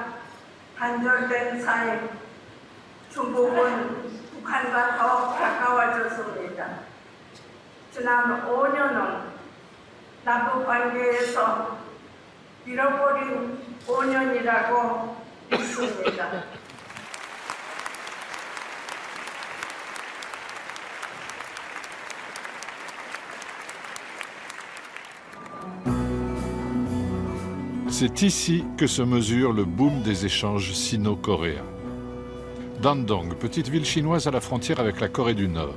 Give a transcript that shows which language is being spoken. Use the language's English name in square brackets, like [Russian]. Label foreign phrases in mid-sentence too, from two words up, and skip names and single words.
[Korean] 단절된 사이 중국은 북한과 더 가까워졌습니다. 지난 5년은 남북 관계에서 잃어버린 5년이라고 믿습니다. [French] C'est ici que se mesure le boom des échanges sino-coréens. Dandong, petite ville chinoise à la frontière avec la Corée du Nord.